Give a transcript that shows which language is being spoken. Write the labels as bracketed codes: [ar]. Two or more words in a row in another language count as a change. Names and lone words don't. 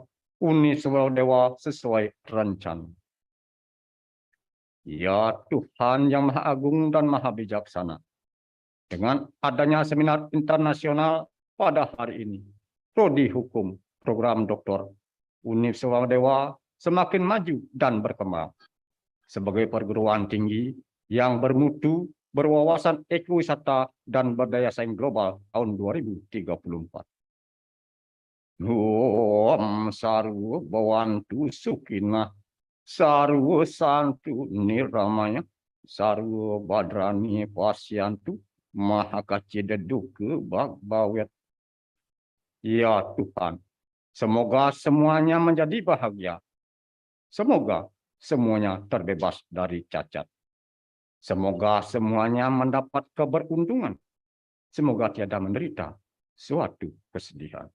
[id] Uni Swadewa sesuai rencana. Ya Tuhan yang Maha Agung dan Maha Bijaksana, dengan adanya seminar internasional pada hari ini, Prodi Hukum Program Dr. Uni Swadewa semakin maju dan berkembang sebagai perguruan tinggi yang bermutu, berwawasan ekowisata dan berdaya saing global tahun 2034. [sa] ॐ सर्वे भवन्तु सुखिनः सर्वे सन्तु निरामयाः सर्वे भद्राणि पश्यन्तु मा कश्चिद्दुःखभाग्भवेत्. [id] Ya Tuhan, semoga semuanya menjadi bahagia. Semoga semuanya terbebas dari cacat. Semoga semuanya mendapat keberuntungan. Semoga tiada menderita suatu kesedihan.